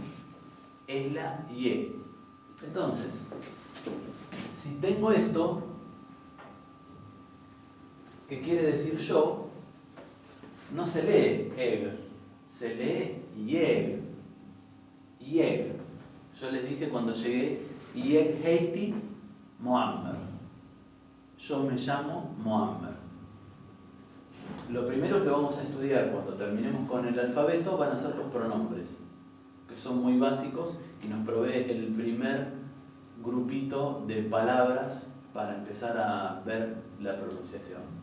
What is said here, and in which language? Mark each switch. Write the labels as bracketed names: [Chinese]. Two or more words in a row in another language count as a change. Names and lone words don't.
[Spanish] Entonces, si tengo esto, que quiere decir yo, no se lee eg, se lee yeg. Yo les dije cuando llegué, [Icelandic] yeg heiti Muammer. [Spanish] Yo me llamo Muammer. Lo primero que vamos a estudiar cuando terminemos con el alfabeto van a ser los pronombres, que son muy básicos y nos provee el primer grupito de palabras para empezar a ver la pronunciación.